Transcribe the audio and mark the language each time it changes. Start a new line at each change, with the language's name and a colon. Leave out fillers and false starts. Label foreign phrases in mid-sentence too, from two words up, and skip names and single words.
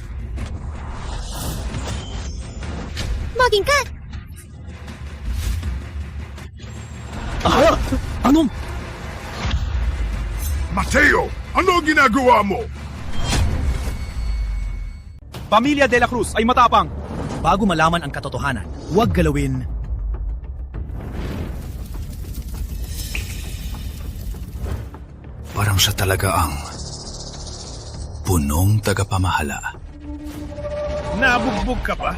Filipino: Maging ka. Anong? Mateo, ano ginagawa mo? Pamilya de la Cruz ay matapang. Bago malaman ang katotohanan, huwag galawin. Parang siya talaga ang punong tagapamahala. Nabugbog ka ba?